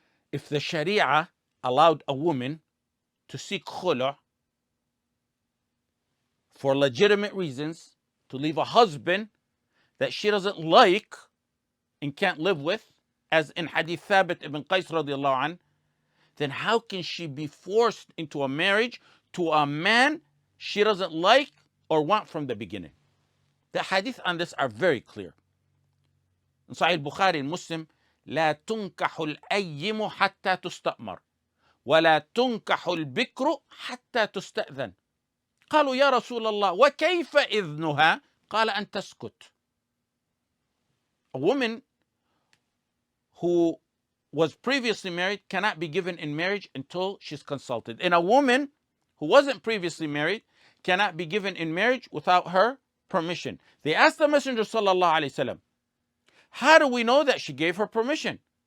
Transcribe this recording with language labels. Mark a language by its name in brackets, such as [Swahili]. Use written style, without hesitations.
[English] If the Sharia allowed a woman to seek khulu' for legitimate reasons, to leave a husband that she doesn't like and can't live with, as in Hadith Thabit ibn Qais radiallahu anh, then how can she be forced into a marriage to a man she doesn't like or want from the beginning? The hadith on this are very clear. In Sahih Bukhari and Muslim, [Arabic] لا تنكح الأيم حتى تستأمر ولا تنكح البكر حتى تستأذن. قالوا يا رسول الله وكيف إذنها؟ قال أن تسكت. [English] A woman who was previously married cannot be given in marriage until she's consulted. And a woman who wasn't previously married cannot be given in marriage without her permission. They asked the Messenger sallallahu alaihi wasallam, how do we know that she gave her permission?